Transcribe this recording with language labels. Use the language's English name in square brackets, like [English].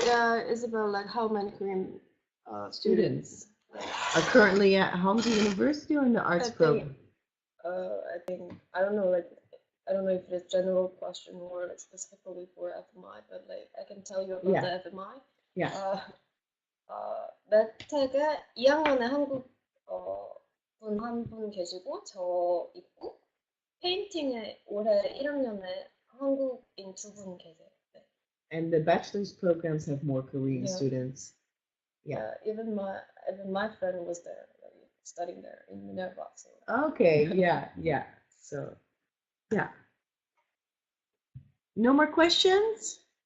[English] Yeah, it's about like how many Korean students are currently at Hansa University or in the arts program? I think I don't know, like I don't know if it's a general question or like specifically for FMI, but like I can tell you about the FMI. Yeah. [Korean] 매택에 2학년에 한국 분 한 분 계시고 저 있고 페인팅에 올해 1학년에 한국인 2분 계세요. 네. [English] And the bachelor's programs have more Korean Yeah. students. Yeah. Even my friend was there, studying there in Minerva. So. Okay, yeah. So, yeah. No more questions?